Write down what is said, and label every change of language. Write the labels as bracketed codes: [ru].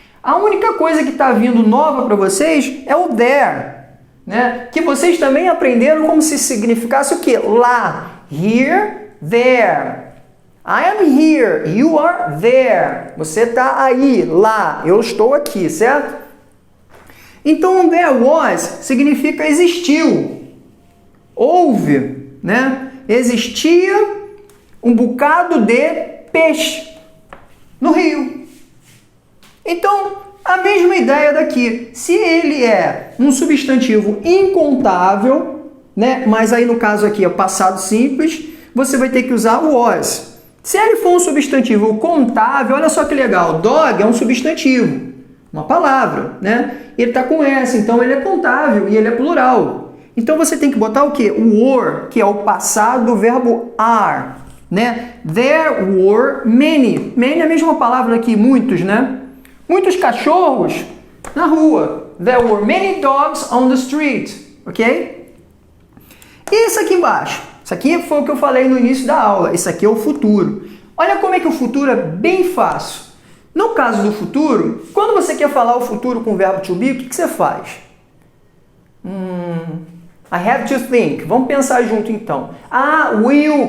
[pt] A única coisa que está vindo nova para vocês é o there, né? Que vocês também aprenderam como se significasse o quê? Lá, here, there. [en] I am here, you are there. [pt] Você está aí, lá, eu estou aqui, certo? Então, there was significa existiu, houve, né? Existia um bocado de peixe no rio. Então, a mesma ideia daqui. Se ele é um substantivo incontável, né? Mas aí no caso aqui é passado simples, você vai ter que usar o was. Se ele for um substantivo contável, olha só que legal, dog é um substantivo, uma palavra, né? Ele está com S, então ele é contável e ele é plural. Então você tem que botar o quê? O were, que é o passado do verbo are, né? [en] There were many. [pt] Many é a mesma palavra aqui, muitos, né? Muitos cachorros na rua. [en] There were many dogs on the street, ok? [pt] E isso aqui embaixo? Isso aqui foi o que eu falei no início da aula. Isso aqui é o futuro. Olha como é que o futuro é bem fácil. No caso do futuro, quando você quer falar o futuro com o verbo to be, o que você faz? [en] I have to think. [pt] Vamos pensar junto então. Ah, will.